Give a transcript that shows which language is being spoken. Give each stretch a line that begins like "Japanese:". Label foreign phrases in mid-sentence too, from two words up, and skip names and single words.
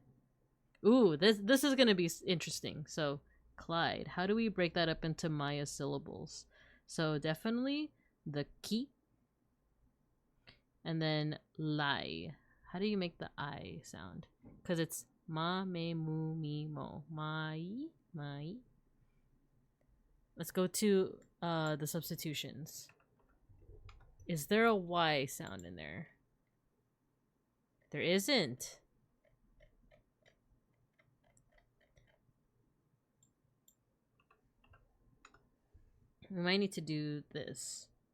English: Ooh, this is gonna be interesting. So Clyde, how do we break that up into Maya syllables? So definitely the ki. And then lie. How do you make the I sound? Because it's ma, me, mu, mi, mo. Mai, mai. Let's go to the substitutions. Is there a Y sound in there? There isn't. We might need to do this.